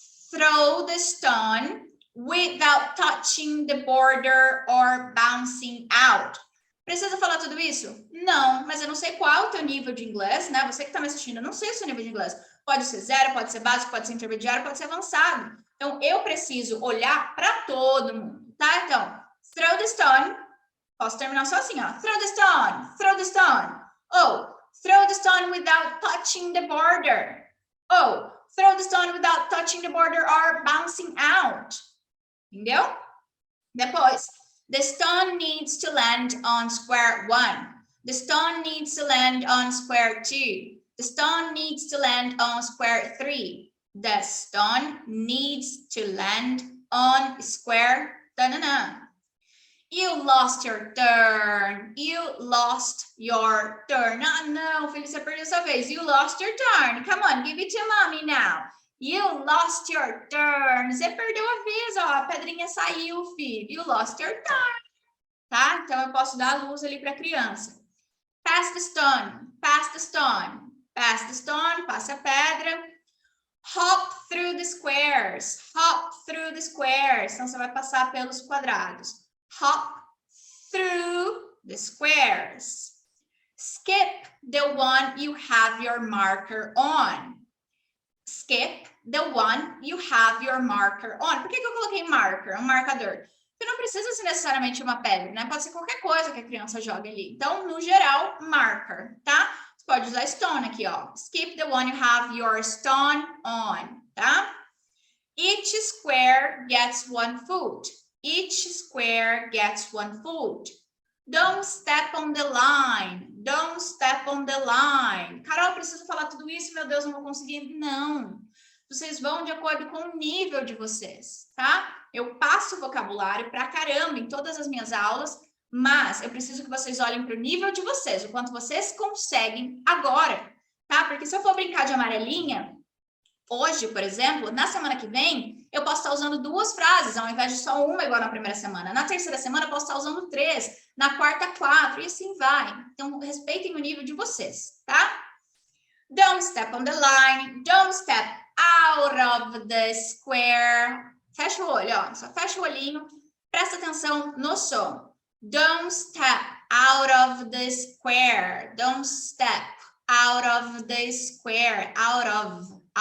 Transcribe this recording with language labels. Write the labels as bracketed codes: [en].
[en] Throw the stone without touching the border or bouncing out. [pt] Precisa falar tudo isso? Não, mas eu não sei qual é o teu nível de inglês, né? Você que está me assistindo, eu não sei o seu nível de inglês. Pode ser 0, pode ser básico, pode ser intermediário, pode ser avançado. Então, eu preciso olhar para todo mundo, tá? Então, [en] throw the stone. [pt] Posso terminar só assim, ó. [en] Throw the stone, throw the stone. Oh, throw the stone without touching the border. Oh, throw the stone without touching the border or bouncing out. [pt] Entendeu? Depois, [en] the stone needs to land on square 1. The stone needs to land on square 2. The stone needs to land on square 3. The stone needs to land on square. You lost your turn. You lost your turn. [pt] Ah, não, filho, você perdeu sua vez. [en] You lost your turn. Come on, give it to mommy now. You lost your turn. [pt] Você perdeu a vez, ó. A pedrinha saiu, filho. [en] You lost your turn. [pt] Tá? Então, eu posso dar a luz ali para a criança. [en] Pass the stone. Pass the stone. Pass the stone. [pt] Passa a pedra. [en] Hop through the squares. Hop through the squares. [pt] Então, você vai passar pelos quadrados. [en] Hop through the squares. Skip the one you have your marker on. Skip the one you have your marker on. [pt] Por que eu coloquei marker, um marcador? Porque não precisa ser necessariamente uma pedra, né? Pode ser qualquer coisa que a criança joga ali. Então, no geral, marker, tá? Você pode usar stone aqui, ó. [en] Skip the one you have your stone on, tá? Each square gets one foot. Each square gets one foot. Don't step on the line. Don't step on the line. [pt] Carol, eu preciso falar tudo isso? Meu Deus, não vou conseguir. Não. Vocês vão de acordo com o nível de vocês, tá? Eu passo vocabulário pra caramba em todas as minhas aulas, mas eu preciso que vocês olhem para o nível de vocês, o quanto vocês conseguem agora, tá? Porque se eu for brincar de amarelinha, hoje, por exemplo, na semana que vem, eu posso estar usando 2 frases, ao invés de só uma, igual na primeira semana. Na terceira semana, eu posso estar usando 3. Na quarta, 4. E assim vai. Então, respeitem o nível de vocês, tá? [en] Don't step on the line. Don't step out of the square. [pt] Fecha o olho, ó. Só fecha o olhinho. Presta atenção no som. [en] Don't step out of the square. Don't step out of the square. Out of.